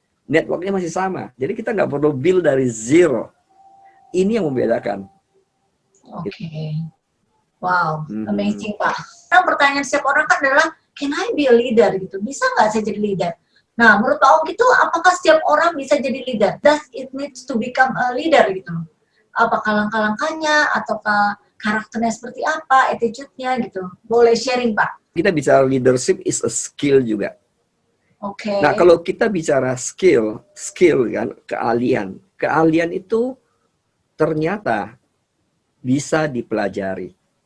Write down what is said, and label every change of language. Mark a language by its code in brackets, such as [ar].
[id] Networknya masih sama. Jadi kita nggak perlu build dari zero. Ini yang membedakan. Oke. [en] Wow, amazing [id] Pak. Nah, pertanyaan setiap orang kan adalah, [en] can I be a leader [id] gitu? Bisa nggak saya jadi leader? Nah, menurut Pak Ong itu apakah setiap orang bisa jadi leader? [en] Does it needs to become a leader gitu? [id] Apakah langkah-langkahnya, ataukah karakternya seperti apa, attitude-nya gitu? Boleh sharing, Pak? Kita bicara [en] leadership is a skill [id] juga. Oke. Nah, kalau kita bicara skill kan, keahlian itu ternyata bisa dipelajari.